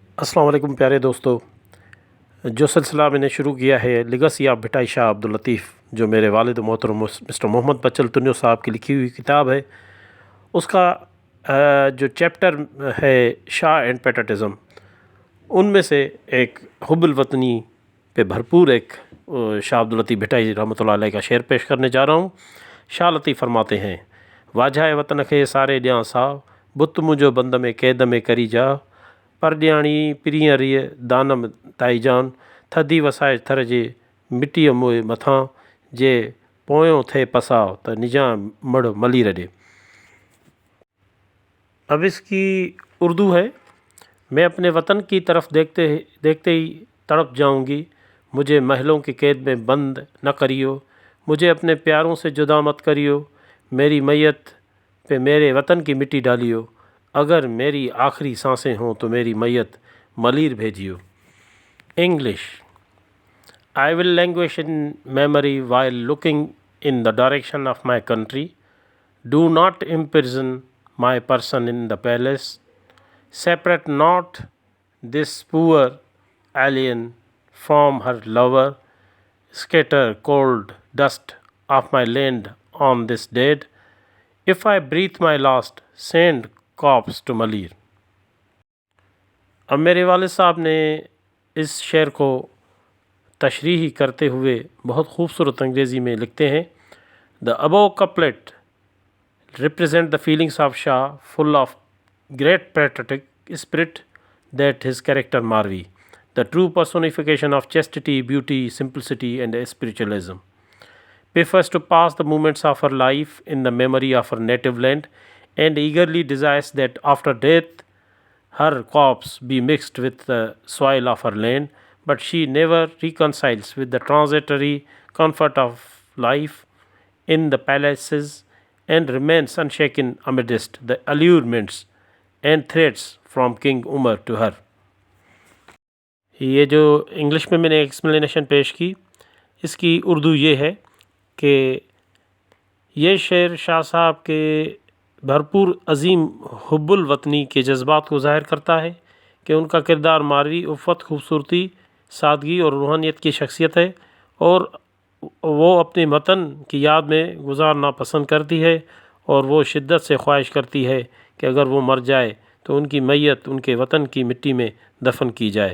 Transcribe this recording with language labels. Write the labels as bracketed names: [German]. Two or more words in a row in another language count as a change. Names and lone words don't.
[Urdu] السلام علیکم پیارے دوستو۔ جو سلسلہ میں نے شروع کیا ہے لیگیسی آف بھٹائی شاہ عبد اللطیف, جو میرے والد محترم مسٹر محمد بچل تنیو صاحب کی لکھی ہوئی کتاب ہے، اس کا جو چیپٹر ہے شاہ اینڈ پیٹریاٹزم، ان میں سے ایک حب الوطنی پہ بھرپور ایک شاہ عبد اللطیف بھٹائی رحمۃ اللہ علیہ کا شعر پیش کرنے جا رہا ہوں. شاہ لطیف فرماتے ہیں, [Sindhi] वाझाए वतन खे सारे ॾियां साव, बुत मुंहिंजो बंद में क़ैद में करी जा, परॾियाणी पिरीअरीअ दानम ताईजान, थधी वसाए थर जे मिटीअ मोए मथां, जे पोयों थे पसाव त निजां मड़ मली रॾे। [Urdu] اب اس کی اردو ہے. میں اپنے وطن کی طرف دیکھتے دیکھتے ہی تڑپ جاؤں گی، مجھے محلوں کی قید میں بند نہ کریو، مجھے اپنے پیاروں سے جدا مت کریو، میری میت پہ میرے وطن کی مٹی ڈالیو، اگر میری آخری سانسیں ہوں تو میری میت ملیر بھیجیو. [English] English. I will languish in memory while looking in the direction of my country. Do not imprison my person in the palace. Separate not this poor alien from her lover. Scatter cold dust of my land on this dead. If I breathe my last, send corpse to Malir. [Urdu] اب میرے والد صاحب نے اس شعر کو تشریح کرتے ہوئے بہت خوبصورت انگریزی میں لکھتے ہیں, [English] The above couplet represent the feelings of Shah, full of great patriotic spirit, that his character Marvi, the true personification of chastity, beauty, simplicity and spiritualism, prefers to pass the moments of her life in the memory of her native land and eagerly desires that after death her corpse be mixed with the soil of her land, but she never reconciles with the transitory comfort of life in the palaces and remains unshaken amidst the allurements and threats from King Umar to her. [Urdu] یہ جو انگلش میں میں نے ایکسپلینیشن پیش کی، اس کی اردو یہ ہے کہ یہ شعر شاہ صاحب کے بھرپور عظیم حب الوطنی کے جذبات کو ظاہر کرتا ہے کہ ان کا کردار ماروی عفت، خوبصورتی، سادگی اور روحانیت کی شخصیت ہے اور وہ اپنے وطن کی یاد میں گزارنا پسند کرتی ہے اور وہ شدت سے خواہش کرتی ہے کہ اگر وہ مر جائے تو ان کی میت ان کے وطن کی مٹی میں دفن کی جائے.